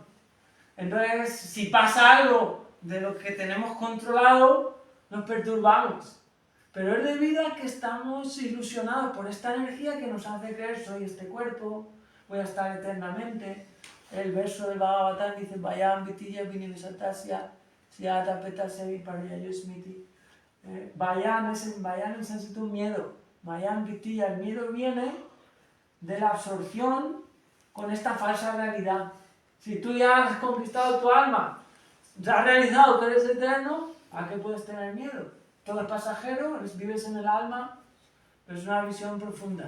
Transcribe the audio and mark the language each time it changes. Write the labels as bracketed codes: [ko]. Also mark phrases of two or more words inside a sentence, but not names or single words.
[es] Entonces, si pasa algo de lo que tenemos controlado, nos perturbamos. Pero es debido a que estamos ilusionados por esta energía que nos hace creer, soy este cuerpo, voy a estar eternamente. El verso del Bhagavatam dice, [sa] Vayam vitilla vinivisatasya, siyata petasya vipariyayusmiti. [es] Vayam en sánscrito miedo. [sa] Vayam vitilla, [es] el miedo viene de la absorción con esta falsa realidad. Si tú ya has conquistado tu alma, ya has realizado que eres eterno, ¿a qué puedes tener miedo? Todo es pasajero, vives en el alma, pero es una visión profunda.